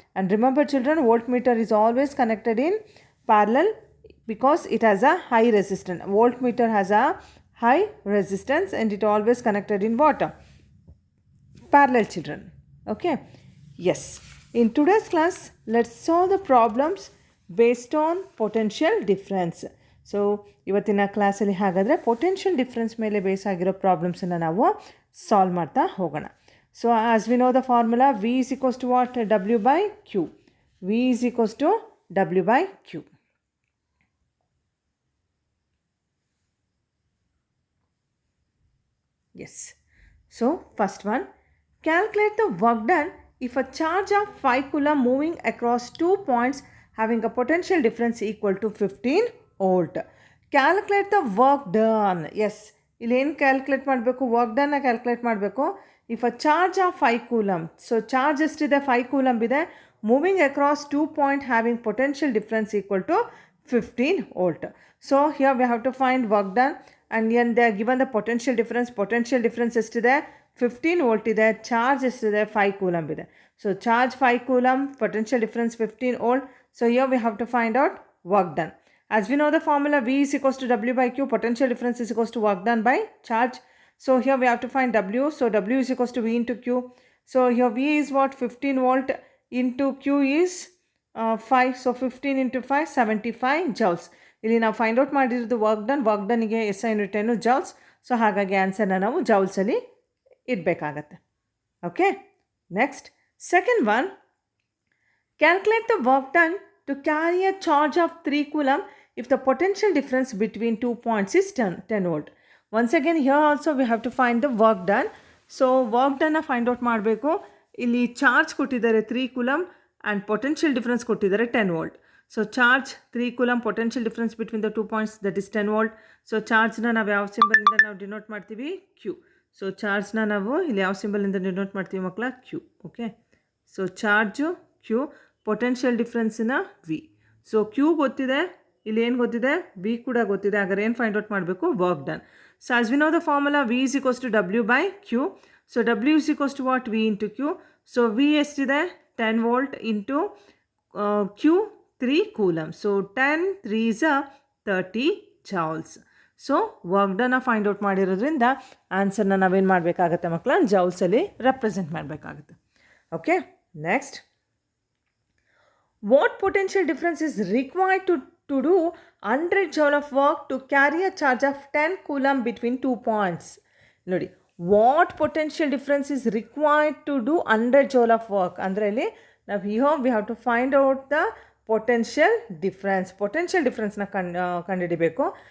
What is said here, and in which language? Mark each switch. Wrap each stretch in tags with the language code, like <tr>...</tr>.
<en>And remember children, voltmeter is always connected in parallel because it has a high resistance. Voltmeter has a high resistance and it always connected in what? Parallel children. Okay. Yes. In today's class, let's solve the problems based on potential difference.</en> <kn>So ಇವತ್ತಿನ ಕ್ಲಾಸಲ್ಲಿ ಹಾಗಾದರೆ potential difference ಮೇಲೆ base ಆಗಿರೋ ಪ್ರಾಬ್ಲಮ್ಸನ್ನು ನಾವು solve ಮಾಡ್ತಾ ಹೋಗೋಣ.</kn> <en>So as we know the formula V is equals to what? W by Q. V is equals to W by Q. Yes. So first one, calculate the work done if a charge of 5 coulomb moving across 2 points having a potential difference equal to 15 volt. Calculate the work done.</en> <kn>Yes. ಇಲ್ಲಿ ಏನು calculate ಮಾಡಬೇಕು? Work ಡನ್ನ calculate ಮಾಡಬೇಕು.</kn> <en>if a charge of 5 coulomb,</en> <kn>so charge ಎಷ್ಟಿದೆ? 5 coulomb ಇದೆ.</kn> <en>Moving across 2 point having potential difference equal to 15 volt. So here we have to find work done and then they are given the potential difference</en> <kn>ಎಷ್ಟಿದೆ? 15 volt ಇದೆ. Charge ಎಷ್ಟಿದೆ? 5 coulomb ಇದೆ. So charge 5 coulomb, potential difference 15 volt.</kn> <en>So here we have to find out work done. As we know the formula, V is equals to W by Q, potential difference is equals to work done by charge. So here we have to find W. So W is equals to V into Q. So here V is what? 15 volt into Q is 5. So 15 into 5, 75 joules.</en> <kn>ಇಲ್ಲಿ ನಾವು find out ಮಾಡಿರೋದು work ಡನ್ಗೆ SI unit ಏನು? Joules. So ಹಾಗಾಗಿ ಆನ್ಸರ್ನ ನಾವು ಜೌಲ್ಸಲ್ಲಿ ಇಡಬೇಕಾಗತ್ತೆ.</kn> <en>Okay. Next second one, calculate the work done to carry a charge of 3 coulomb if the potential difference between 2 points is 10 volt. Once again here also we have to find the work done. So work done find out ಮಾಡಬೇಕು.</en> <kn>ಇಲ್ಲಿ charge ಕೊಟ್ಟಿದ್ದಾರೆ 3 coulomb and potential difference ಕೊಟ್ಟಿದ್ದಾರೆ 10 volt.</kn> <en>So charge 3 coulomb, potential difference between the 2 points, that is 10 volt.</en> <kn>So charge ನಾವು ಯಾವ ಸಿಂಬಲಿಂದ ನಾವು denote ಮಾಡ್ತೀವಿ? Q. So ಚಾರ್ಜ್ನ ನಾವು ಇಲ್ಲಿ ಯಾವ ಸಿಂಬಲಿಂದ ಡಿನೋಟ್ ಮಾಡ್ತೀವಿ ಮಕ್ಕಳ? Q. Okay. So charge Q, potential ಡಿಫ್ರೆನ್ಸಿನ V. So Q ಗೊತ್ತಿದೆ, ಇಲ್ಲಿ ಏನು ಗೊತ್ತಿದೆ? ವಿ ಕೂಡ ಗೊತ್ತಿದೆ. ಹಾಗಾದ್ರೆ ಏನು ಫೈಂಡ್ ಔಟ್ ಮಾಡಬೇಕು? Work done.</kn> <en>So as we know the formula V is equals to W by Q. So W is equals to what? V into Q. So V ಎಷ್ಟಿದೆ? 10 volt into Q 3 coulomb. So 10 3s 30 joules.</en> <kn>So work ಡನ್ನ find out ಮಾಡಿರೋದ್ರಿಂದ ಆನ್ಸರ್ನ ನಾವೇನು ಮಾಡಬೇಕಾಗತ್ತೆ ಮಕ್ಕಳ? ಜೌಲ್ಸಲ್ಲಿ represent ಮಾಡಬೇಕಾಗುತ್ತೆ. Okay.</kn> <en>Next, what potential difference is required to do 100 joule of work to carry a charge of 10 coulomb between 2 points? ನೋಡಿ, what potential difference is required to do 100 joule of work</en> <kn>ಅಂದರೆ ಇಲ್ಲಿ ನಾವು</kn> <en>here we have to find out the potential difference</en> <kn>ನ ಕಂಡುಹಿಡಿಬೇಕು.</kn>